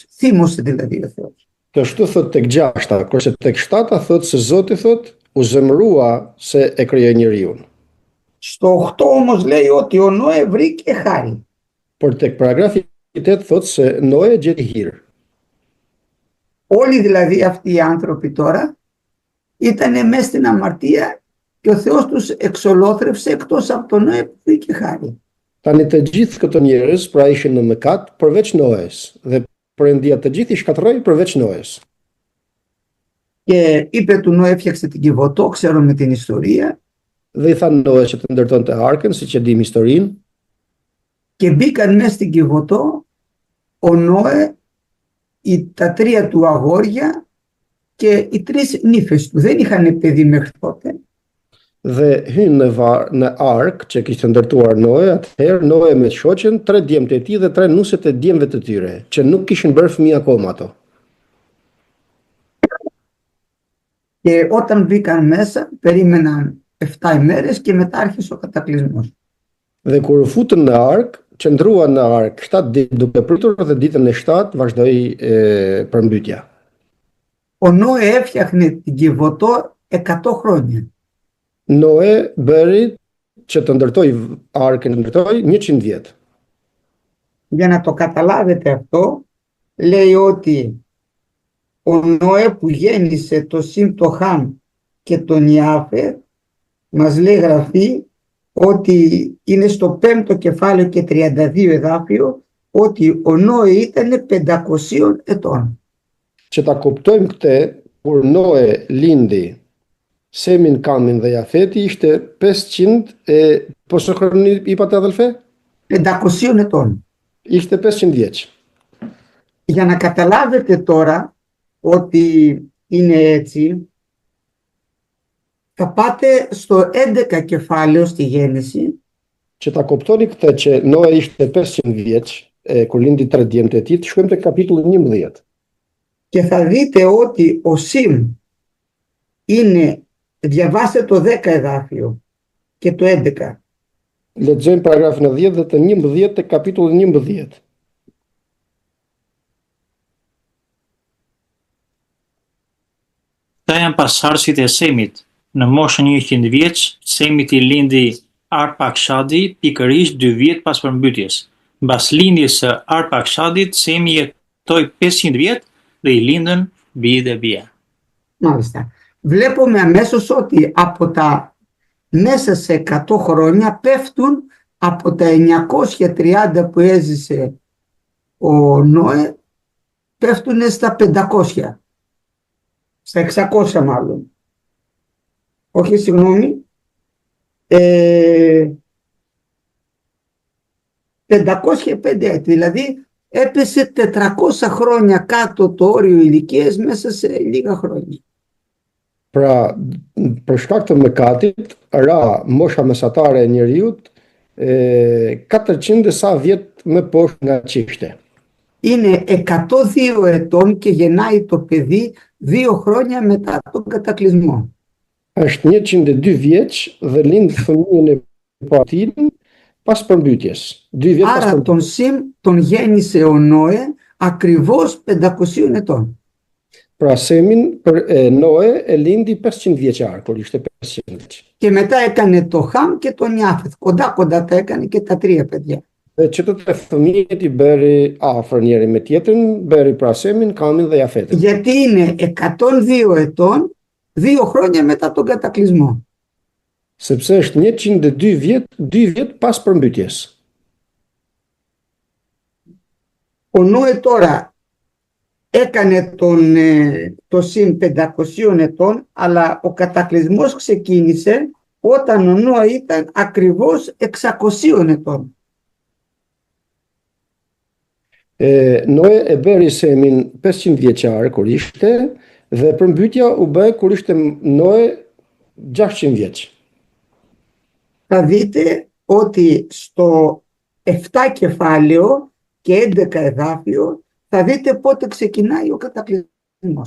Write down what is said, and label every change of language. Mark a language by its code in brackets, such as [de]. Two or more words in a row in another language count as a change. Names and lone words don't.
[el] Θύμωσε δηλαδή ο Θεός. [sq] Kështu thot tek 6, kurse tek 7 thot se Zoti thot u zemërua se e krijoi njeriu. [el] Στο 8 όμως λέει ότι ο Νόε βρήκε χάρη. [sq] Por tek paragrafi 8 thot se Noe gjeti hir. [el] Όλοι δηλαδή αυτοί οι άνθρωποι τώρα ήταν μέσα στην αμαρτία και ο Θεός τους εξολόθρευσε εκτός από τον Νόε που βρήκε χάρη. [sq] Tani të gjithë këto njerëz pra ishin në mëkat përveç Noes dhe Perëndia të gjithë i shkatërroi përveç Noes. [el] Και είπε του Νόε έφτιαξε την Κιβωτό, ξέρουμε την ιστορία. [sq] Dhe i tha Noes që të ndërtonte arkën, siç e dim historinë. [el] Και μπήκαν μέσα στην Κιβωτό ο Νόε, τα 3 του αγόρια και οι 3 νύφες του. Δεν είχαν παιδί μέχρι τότε. [sq] Dhe hynë në ark që kishte ndërtuar Noe, atëherë Noe me shoqen, 3 djemtë e tij dhe 3 nuset e djemve të tyre, që nuk kishin bërë fëmijë akoma ato. [el] Και όταν μπήκαν μέσα, περίμεναν 7 ημέρες και μετά άρχισε ο κατακλυσμός. [sq] Dhe kur u futën në ark, qëndruan në ark 7 ditë duke pritur dhe ditën e 7 vazhdoi përmbytja. [el] Ο Νόε έφτιαχνε την Κιβωτό 100 χρόνια. [sq] Noe bëri që të ndërtoi arkën, ndërtoi 100 vjet. [el] Για να το καταλάβετε αυτό, λέει ότι ο Νόε που γέννησε το Σιμ, το Χαμ και τον Ιάφετ, μας λέει γραφή ότι είναι στο 5ο κεφάλαιο και 32 εδάφιο, ότι ο Νόε ήταν 500 ετών. [sq] Që ta kuptojmë këtë, kur Noe lindi Semin, Kamin dhe Jafeti ishte 500 po shohërni i patë adhelfe? [el] 500 ετών. [sq] Ishte 500 vjeç. [el] Για να καταλάβετε τώρα ότι είναι έτσι, θα πάτε στο 11 κεφάλαιο στη Γέννηση. [sq] Që ta kuptoni këtë që Noe ishte 500 vjeç, kur lindi 3 djemtë e tij, shkojmë te kapitulli 11. [el] Και θα δείτε ότι ο Σιμ είναι, διαβάστε το 10 εδάφιο και το 11. [sq] Lexojmë paragrafin e 10 dhe të 11 te kapitulli 11. Ta janë pasardhësit e Semit. Në moshën 100 vjeç, Semit i lindi Arpakshadi pikërisht 2 vjet pas përmbytjes. Mbas lindjes së Arpakshadit, Semi jetoi 500 vjet dhe i lindën bij dhe bija. [el] Μάλιστα. Βλέπουμε αμέσως ότι από τα μέσα σε 100 χρόνια πέφτουν από τα 930 που έζησε ο Νόε, πέφτουν στα 500. Στα 600 μάλλον. Όχι, συγγνώμη. 505 έτη. Δηλαδή έπεσε 400 χρόνια κάτω το όριο ηλικίας μέσα σε λίγα χρόνια. [sq] Pra, për shkak të mëkatit, ra mosha mesatare e njeriut 400 sa vjet më poshtë nga ç'ishte. [el] Είναι 102 ετών και γεννάει το παιδί 2 χρόνια μετά τον κατακλυσμό. [sq] Është 102 vjeç dhe lind fëmijën e partin pas përmbytjes. 2 vjet pas [el] Άρα [sq] përmbytjes. [el] τον Σιμ τον γέννησε ο Νόε ακριβώς 500 ετών. [sq] Pra Semin për Noe e lindi 500 vjeçar, kur ishte 500 vjeç. [el] Και μετά έκανε το Χαμ και τον Ιάφετ. Κοντά τα έκανε και τα 3 παιδιά. [sq] Dhe që të 3 fëmijët i bëri afër njëri me tjetrin, bëri pra Semin, Kamin dhe Jafetin. [el] Γιατί είναι 102 ετών 2 χρόνια μετά τον κατακλυσμό. [sq] Sepse është 102 vjet, 2 vjet pas përmbytjes. [el] Ο Νόε τώρα έκανε το συν 500 ετών, αλλά ο κατακλυσμός ξεκίνησε όταν ο Νόε ήταν ακριβώς 600 ετών. [sq] Noe e bëri Semin 500 vjeçar kur ishte dhe përmbytja u bë kur ishte Noe 600 vjeç. [el] Θα δείτε ότι στο 7 κεφάλαιο και 11 εδάφιο θα δείτε πότε ξεκινάει ο κατακλυσμός.